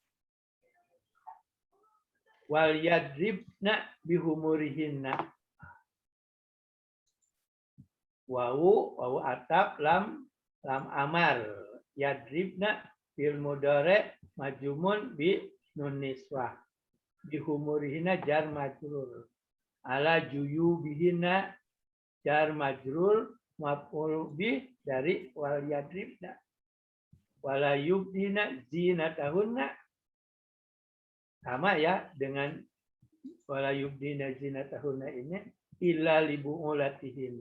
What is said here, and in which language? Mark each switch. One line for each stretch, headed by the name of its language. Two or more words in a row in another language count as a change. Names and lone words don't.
Arabic: وليضربن بخمرهن. واو عطف لام أمر يضربن فعل مضارع مجزوم بنون النسوة بخمرهن جار مجرور على جيوبهن جار مجرور مفعول به dari وليضربن ولا يبدين زينتهن,
Indonesian: sama ya dengan
Arabic: ولا يبدين زينتهن ini إلا لبعولتهن.